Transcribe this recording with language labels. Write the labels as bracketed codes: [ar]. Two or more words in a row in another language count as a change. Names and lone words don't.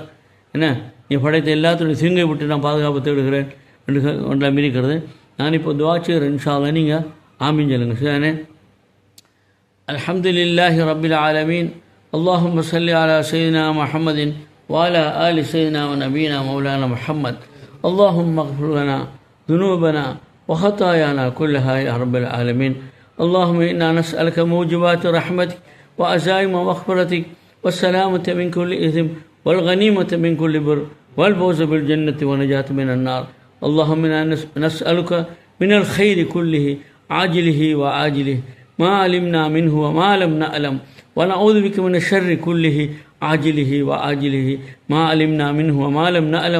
[ta] என்ன, நீ படைத்த எல்லாத்துடைய தீங்கை விட்டு நான் பாதுகாப்பு தேடுகிறேன் என்று ஒன்றாம் இருக்கிறது. நான் இப்போ துஆ செய்கிறேன். [ar] إن شاء الله [ta] நீங்கள் ஆமீன் சொல்லுங்க. சரிதானே? [ar] الحمد لله رب العالمين اللهم صل على سيدنا محمد وعلى آل سيدنا ونبينا مولانا محمد. اللهم اغفر لنا ذنوبنا وخطايانا كلها يا رب العالمين. اللهم إنا نسألك موجبات رحمتك وعزائم مغفرتك والسلامة من كل إثم والغنيمة من كل بر والفوز بالجنة ونجاة من النار. اللهم إنا نسألك من الخير كله عاجله وعاجله ما علمنا منه وما لم نعلم ونعوذ بك من الشر كله عاجله وعاجله ما علمنا منه وما لم نعلم.